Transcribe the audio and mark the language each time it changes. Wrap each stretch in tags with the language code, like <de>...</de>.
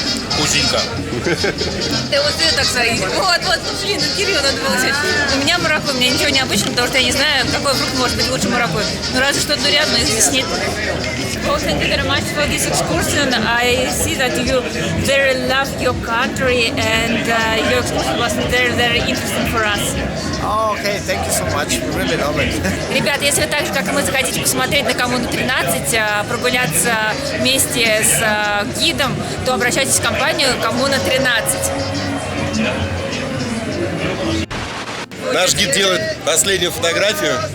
<ru>Вкусненько. Да вот это так сказать. Вот, ну, блин, Кирилл, надо было взять. У меня маракуйя, у меня ничего необычного, потому что я не знаю, какой фрукт может быть лучше маракуйя. Ну, разве что дурят, но их здесь нет.</ru> <en>Well, thank you very much for this excursion. I see that you very love your country and your excursion was very, very interesting for us. Oh, okay, thank you so much. We really love it.</en> <ru>Ребят, если вы так же, как и мы, захотите посмотреть на Коммуну 13, прогуляться вместе с гидом, то обращайтесь в компанию Коммуна 13. Наш гид делает последнюю фотографию.</ru>